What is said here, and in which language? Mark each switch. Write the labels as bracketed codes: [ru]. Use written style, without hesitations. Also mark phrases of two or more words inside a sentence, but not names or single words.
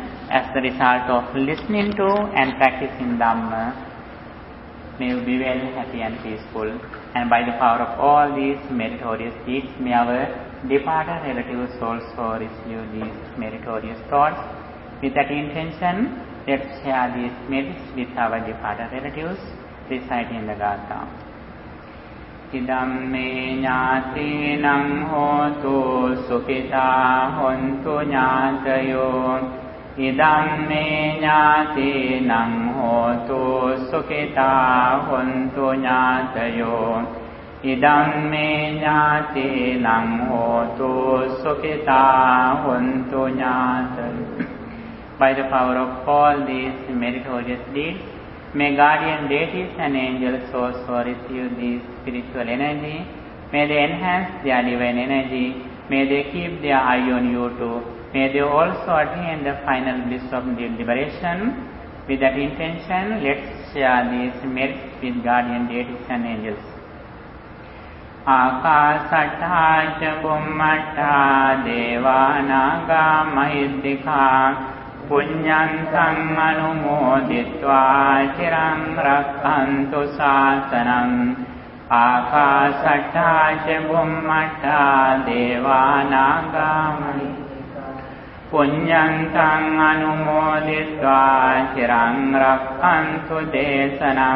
[en] As the result of listening to and practicing Dhamma, may you be well, happy and peaceful. And by the power of all these meritorious deeds, may our departed relatives also receive these meritorious thoughts. With that intention, let's share these merits with our departed relatives, reciting the Gatha. [pi] Idamme ñātīnaṁ hotu sukhitā hontu ñātayo Idamme ñātīnaṃ hotu sukitā hontu ñātayo. Idamme ñātīnaṃ hotu sukitā hontu ñātayo. [en] By the power of all these meritorious deeds, may guardian deities and angels also receive this spiritual energy. May they enhance their divine energy. May they keep their eye on you too. May they also attain the final bliss of liberation. With that intention, let's share these merits with guardian deities and angels. [pi] Ākāsattā ca bhummattā devā nāgā mahiddhikā puññantaṃ anumoditvā chiraṃ rakkhantu sāsanam. Ākāsattā ca bhummattā devā nāgā mahiddhikā puññantaṃ anumoditvā chiraṃ rakkhantu desanam.